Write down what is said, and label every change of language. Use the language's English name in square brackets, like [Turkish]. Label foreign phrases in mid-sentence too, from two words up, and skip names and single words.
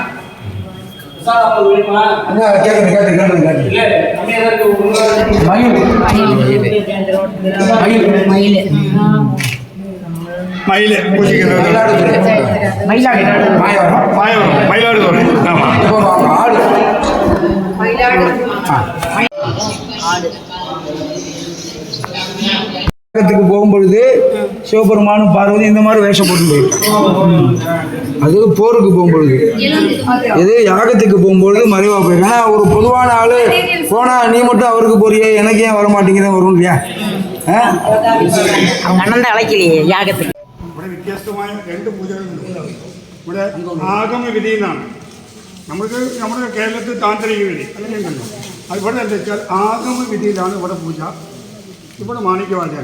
[Malayalam] മയില് പൂജിക്കുന്നത് മയിലാടുതുറ. [Tamil] யாகத்துக்கு போகும்பொழுது சிவபெருமானும் பார்வதி இந்த மாதிரி வேஷம் போட்டு போயிருக்காங்க. அது போருக்கு போகும்பொழுது. இது யாகத்துக்கு போகும்பொழுது மறைவா போயிருக்காங்க. ஏன்னா ஒரு பொதுவான ஆளு போனா நீ மட்டும் அவருக்கு போறியே, எனக்கு ஏன் வர மாட்டேங்கிற வரும் இல்லையா? [Malayalam] അണ്ണന്റെ അളക്കില്ലേ യാഗത്തിൽ ഇവിടെ വ്യത്യസ്തമായ രണ്ട് പൂജകളുണ്ട്. ഇവിടെ ആഗമ വിധി എന്നാണ്. നമ്മൾക്ക് നമ്മുടെ കേരളത്തിൽ താന്ത്രിക വിധി അങ്ങനെയുണ്ടല്ലോ. ഇവിടെ എന്താ വെച്ചാൽ ആഗമ വിധിയിലാണ് ഇവിടെ പൂജ. ഇവിടെ മാണിക്യവാചകൻ.